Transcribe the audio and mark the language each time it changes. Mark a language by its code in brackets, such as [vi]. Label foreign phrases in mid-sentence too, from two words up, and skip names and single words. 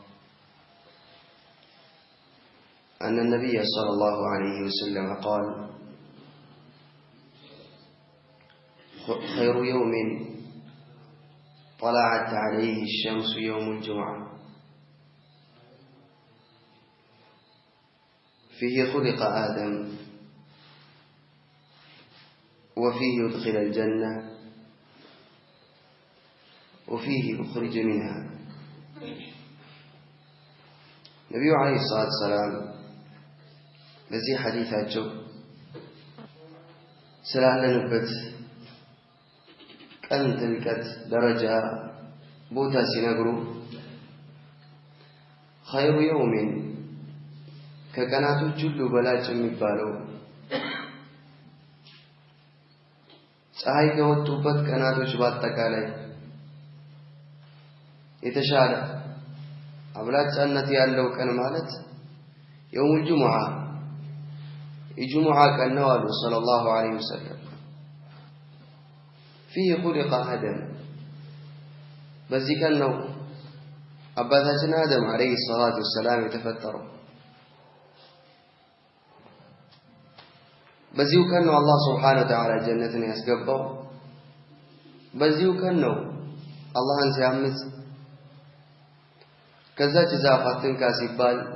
[ar] أن النبي صلى الله عليه وسلم قال: خير يوم طلعت عليه الشمس يوم الجمعة فيه خلق آدم وفيه يدخل الجنة وفيه يخرج منها. النبي عليه الصلاة والسلام [am] በዚህ ሐዲታቸው ስላለንበት ቀን ጥልቀት ደረጃ ቦታ ሲነግሩ [ar] خير يوم [am] ከቀናቶች ሁሉ በላጭ የሚባለው ፀሐይ ከወጡበት ቀናቶች በአጠቃላይ የተሻለ አብላጫነት ያለው ቀን ማለት [ar] يوم الجمعة [am] የጁሙዓ ቀን ነው አሉ [ar] صلى الله عليه وسلم። فيه خلق آدم [am] በዚህ ቀን ነው አባታችን አደም [ar] عليه الصلاة والسلام [am] የተፈጠረው። በዚሁ ቀን ነው አላህ [ar] سبحانه وتعالى [am] ጀነትን ያስገባው። በዚሁ ቀን ነው አላህን ሲያምፅ ከዛች ዛፍ አትንካ ሲባል